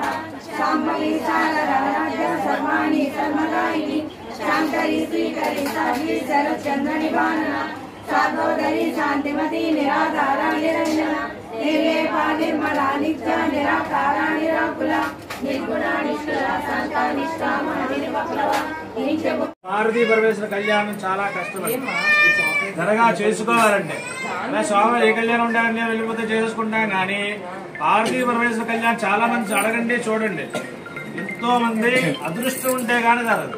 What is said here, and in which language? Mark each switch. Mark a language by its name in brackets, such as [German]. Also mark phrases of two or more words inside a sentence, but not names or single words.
[Sanskrit] शाम्भवी सागराराध्य सर्वाणि कर्मदायिनी शांकरी श्रीकरी साध्वी शरच्चंद्र निवारणा साधोदरी शांतिमती निराधारा निरंजना निर्लेपा निर्मला नित्या निराकारा निराकुला निर्गुणा निष्कला शांता निष्कामा निर्वक्लवा [Telugu] పార్వతీ పరమేశ్వర కళ్యాణం చాలా కష్టపడి త్వరగా చేసుకోవాలంటే అలా స్వామి ఏ కళ్యాణం ఉంటాయని వెళ్ళిపోతే చేసుకుంటాం. కానీ పార్వతీ పరమేశ్వర కళ్యాణం చాలా మంది అడగండి చూడండి. ఎంతో మంది అదృష్టం ఉంటే గానీ జరగదు.